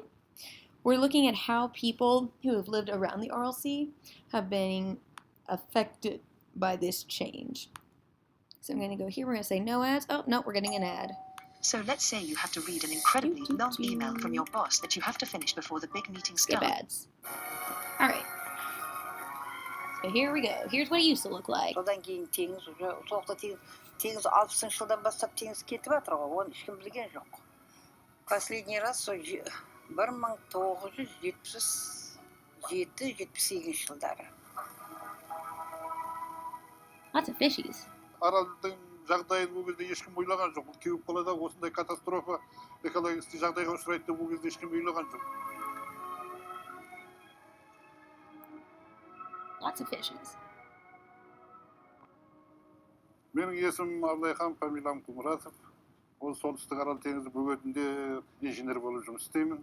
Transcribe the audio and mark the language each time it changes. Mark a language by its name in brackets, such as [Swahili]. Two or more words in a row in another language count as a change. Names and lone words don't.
[English] We're looking at how people who have lived around the Aral Sea have been affected by this change. So I'm going to go here. We're going to say no ads. Oh, no, we're getting an ad. So let's say you have to read an incredibly long email from your boss that you have to finish before the big meeting starts. Skip ads. All right. So here we go. Here's what it used to look like. [Kazakh] Содан кейін теңіз уже соқта теңіз 60-шы жылдан бастап теңіз кетіп жатыр ғой, оны ешкім білген жоқ. [Russian] Последний раз [Kazakh] сол 1977-78 жылдары. [English] Lots of fishies. [Kazakh] Аралдың жағдайын бұл кезде ешкім ойлаған жоқ. Бұл кеуіп қалада осындай [Russian] катастрофа экологический [Kazakh] жағдайға ұшырайды деп бұл кезде ешкім ойлаған жоқ. [English] Lots of fishes. [Kazakh] Менің есімім Абылайхан, фамилиям Құмыратов. Ол солтүстік Арал теңізі бөгетінде инженер болып жұмыс істеймін.